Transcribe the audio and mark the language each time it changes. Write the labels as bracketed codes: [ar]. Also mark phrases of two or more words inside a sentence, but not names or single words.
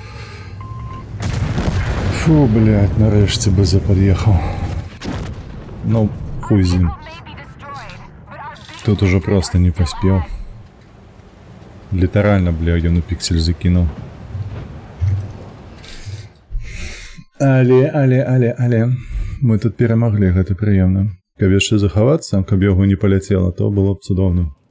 [uk] Фу, блядь, нарешті би запод'їхав. [ru] Ну, хуй з ним. [en] May be destroyed, but our big [ru] Тут уже просто не поспел. Литерально, бля, я на пиксель закинул. [be] Але. Мы тут перемогли, гэта прыемна. Каб яшчэ захавацца, каб яго не паляцела, то было б цудоўна.